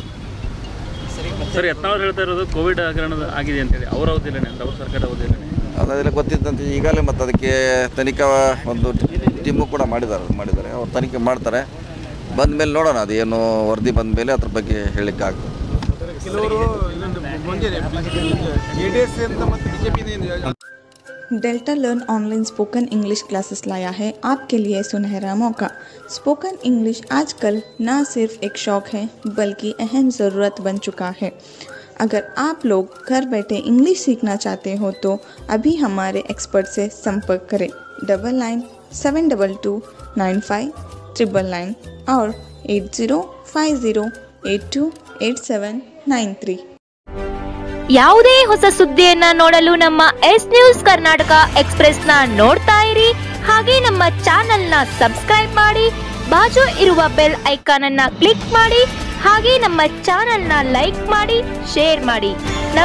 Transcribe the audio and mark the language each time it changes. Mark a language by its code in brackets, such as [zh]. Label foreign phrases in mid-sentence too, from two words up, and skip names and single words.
[kn] ಸರ್ ಯತ್ನಾಳ್ ಹೇಳ್ತಾ ಇರೋದು ಕೋವಿಡ್ ಹಗರಣ ಆಗಿದೆ ಅಂತೇಳಿ, ಅವ್ರ ಅವಧಿಯಲ್ಲೇ ಅವ್ರ ಸರ್ಕಾರ ಅವಧಿಯಲ್ಲೇ ಅದೆಲ್ಲ ಗೊತ್ತಿದ್ದಂತೆ ಈಗಾಗಲೇ, ಮತ್ತು ಅದಕ್ಕೆ ತನಿಖಾ ಒಂದು ಟೀಮು ಕೂಡ ಮಾಡಿದ್ದಾರೆ, ಅವ್ರು ತನಿಖೆ ಮಾಡ್ತಾರೆ। ಬಂದ ಮೇಲೆ ನೋಡೋಣ, ಅದು ಏನು ವರದಿ ಬಂದ ಮೇಲೆ ಅದ್ರ ಬಗ್ಗೆ ಹೇಳಿಕ್ಕಾಗ್ತದೆ। [hi] डेल्टा लर्न [en] online spoken English classes [hi] लाया है आपके लिए सुनहरा मौका। [en] spoken English [hi] आजकल न सिर्फ एक शौक है बल्कि अहम ज़रूरत बन चुका है। अगर आप लोग घर बैठे इंग्लिश सीखना चाहते हो तो अभी हमारे एक्सपर्ट से संपर्क करें। 9972295999 और 8050828793। [kn] ಯಾವುದೇ ಹೊಸ ಸುದ್ದಿಯನ್ನ ನೋಡಲು ನಮ್ಮ ಎಸ್ ನ್ಯೂಸ್ ಕರ್ನಾಟಕ ಎಕ್ಸ್ಪ್ರೆಸ್ ನ ನೋಡ್ತಾ ಇರಿ, ಹಾಗೆ ನಮ್ಮ ಚಾನೆಲ್ ನ ಸಬ್ಸ್ಕ್ರೈಬ್ ಮಾಡಿ, ಬಾಜು ಇರುವ [en] bell icon [kn] ಅನ್ನ ಕ್ಲಿಕ್ ಮಾಡಿ, ಹಾಗೆ ನಮ್ಮ ಚಾನೆಲ್ ನ ಲೈಕ್ ಮಾಡಿ, ಶೇರ್ ಮಾಡಿ।